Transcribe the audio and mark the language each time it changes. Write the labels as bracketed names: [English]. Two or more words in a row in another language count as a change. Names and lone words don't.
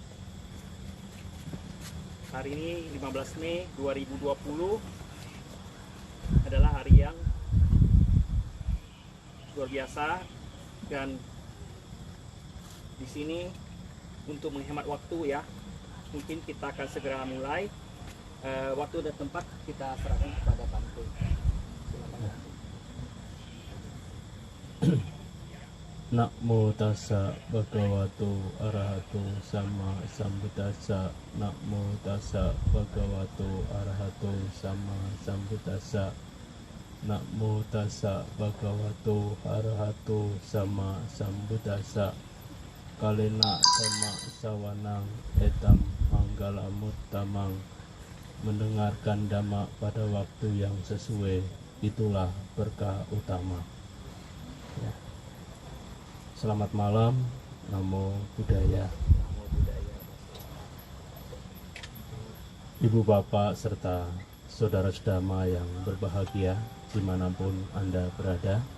[Indonesian] Hari ini 15 Mei 2020 adalah hari yang luar biasa, dan di sini untuk menghemat waktu ya, mungkin kita akan segera mulai. Waktu dan tempat kita serahkan kepada Bante. Silakan. [Pali] Namo tassa bhagavato arahato sama sambuddhassa. Namo tassa bhagavato arahato sama sambuddhassa. Namo tassa bhagavato arahato sama sambuddhassa. Kalena sama sawanang etam manggalamuttamang. [Indonesian] Mendengarkan dhamma pada waktu yang sesuai, itulah berkah utama. Ya. Selamat malam, [Pali] Namo Buddhaya. Namo Buddhaya. [Indonesian] Ibu bapak serta saudara sedama yang berbahagia dimanapun Anda berada.